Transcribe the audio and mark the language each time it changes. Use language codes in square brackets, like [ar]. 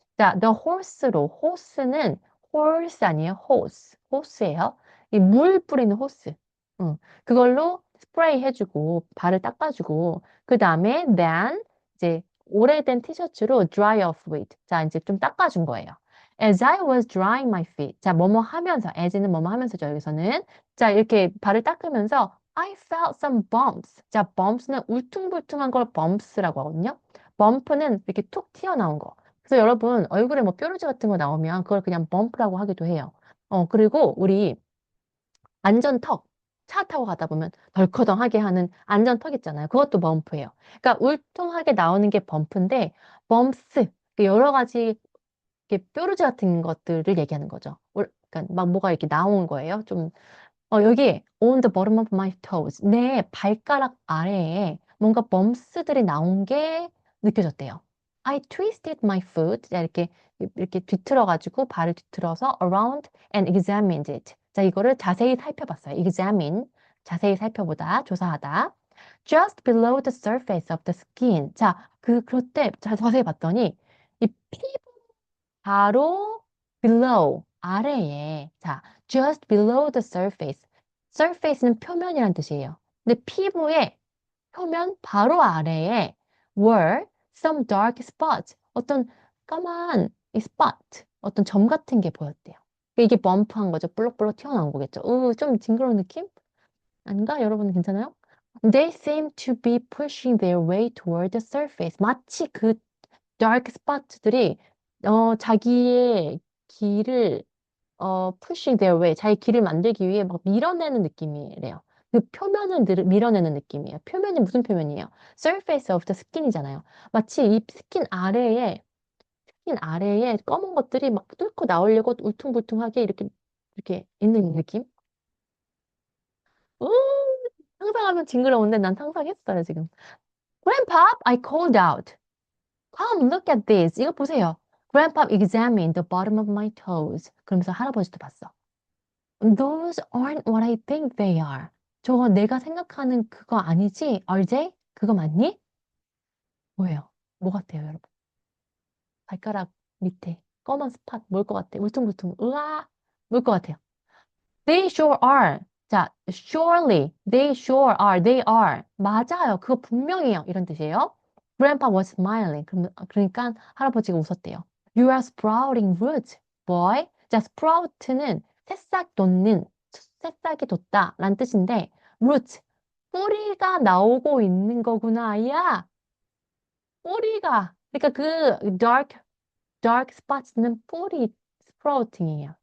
[ko] 자, [en] the horse [ko] 로, horse는 horse 아니에요? horse. horse예요. 이 물 뿌리는 호스. 응. 그걸로 스프레이 해주고, 발을 닦아주고, 그 다음에 then, 이제 오래된 티셔츠로 [en] dry off with. [ko] 자, 이제 좀 닦아준 거예요. [en] As I was drying my feet. [ko] 자, 뭐뭐 하면서, as는 뭐뭐 하면서죠, 여기서는. 자, 이렇게 발을 닦으면서 [en] I felt some bumps. [ko] 자, bumps는 울퉁불퉁한 걸 bumps라고 하거든요. bump는 이렇게 툭 튀어나온 거. 그래서 여러분 얼굴에 뭐 뾰루지 같은 거 나오면 그걸 그냥 범프라고 하기도 해요. 그리고 우리 안전턱 차 타고 가다 보면 덜커덩하게 하는 안전턱 있잖아요. 그것도 범프예요. 그러니까 울퉁하게 나오는 게 범프인데 범스 여러 가지 이렇게 뾰루지 같은 것들을 얘기하는 거죠. 그러니까 막 뭐가 이렇게 나온 거예요. 좀 여기 [en] on the bottom of my toes [ko] 내 발가락 아래에 뭔가 범스들이 나온 게 느껴졌대요. [en] I twisted my foot [ko] 자, 이렇게 뒤틀어가지고 발을 뒤틀어서 [en] around and examined it. [ko] 자 이거를 자세히 살펴봤어요. examine 자세히 살펴보다 조사하다. [en] Just below the surface of the skin. [ko] 자 그때 자세히 봤더니 이 피부 바로 below, 아래에. 자, [en] just below the surface. [ko] surface는 표면이란 뜻이에요. 근데 피부의 표면 바로 아래에 [en] were some dark spots. [ko] 어떤 까만 이 spot, 어떤 점 같은 게 보였대요. 이게 범프한 거죠. 볼록볼록 튀어나온 거겠죠. 좀 징그러운 느낌? 아닌가? 여러분 괜찮아요? [en] They seem to be pushing their way toward the surface. [ko] 마치 그 dark spot들이 자기의 길을 [en] pushing their way, [ko] 자기 길을 만들기 위해 막 밀어내는 느낌이래요. 그 표면을 밀어내는 느낌이에요. 표면이 무슨 표면이에요? [en] surface of the skin [ko] 이잖아요. 마치 이 스킨 아래에 검은 것들이 막 뚫고 나오려고 울퉁불퉁하게 이렇게 있는 느낌? 우, 상상하면 징그러운데 난 상상했어요, 지금. [en] Grandpa, I called out. Come, look at this. [ko] 이거 보세요. [en] Grandpa examined the bottom of my toes. [ko] 그러면서 할아버지도 봤어. [en] Those aren't what I think they are. [ko] 저거 내가 생각하는 그거 아니지? [en] Are they? [ko] 그거 맞니? 뭐예요? 뭐 같아요, 여러분? 발가락 밑에 검은 스팟 뭘 것 같아? 울퉁불퉁. 으아! 뭘 것 같아요? [en] They sure are. 자, surely, they sure are, they are. [ko] 맞아요. 그거 분명해요. 이런 뜻이에요. [en] Grandpa was smiling. [ko] 그러니까 할아버지가 웃었대요. [en] You are sprouting roots, boy. [ko] 자, sprout는 새싹 돋는, 새싹이 돋다 라는 뜻인데, roots, 뿌리가 나오고 있는 거구나, 아이야. 뿌리가. 그러니까 그 dark spots는 뿌리, sprouting이에요.